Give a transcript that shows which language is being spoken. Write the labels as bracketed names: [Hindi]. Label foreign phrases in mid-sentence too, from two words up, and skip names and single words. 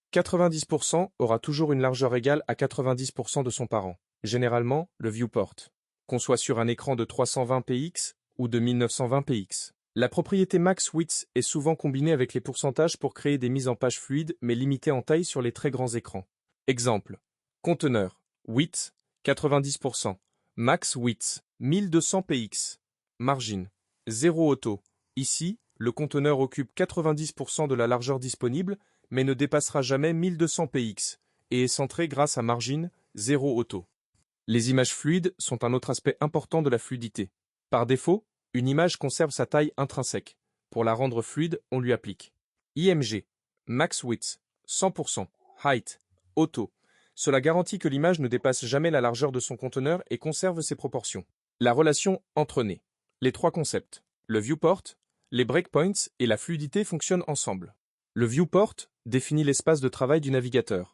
[French] 90% aura toujours une largeur égale à 90% de son parent, généralement le viewport, qu'on soit sur un écran de 320 px ou de 1920 px. La propriété [English] max width [French] est souvent combinée avec les pourcentages pour créer des mises en page fluides mais limitées en taille sur les très grands écrans. Exemple. Conteneur. Width, 90%. [English] Max width, [French] 1200 px. Margin. 0 auto. Ici, le conteneur occupe 90% de la largeur disponible, mais ne dépassera jamais 1200 px, et est centré grâce à margin, 0 auto. Les images fluides sont un autre aspect important de la fluidité. Par défaut, une image conserve sa taille intrinsèque. Pour la rendre fluide, on lui applique IMG, [English] max width, [French] 100%, height, auto. Cela garantit que l'image ne dépasse jamais la largeur de son conteneur et conserve ses proportions. La relation entre nez. Les trois concepts, le viewport, les breakpoints et la fluidité fonctionnent ensemble. Le viewport définit l'espace de travail du navigateur.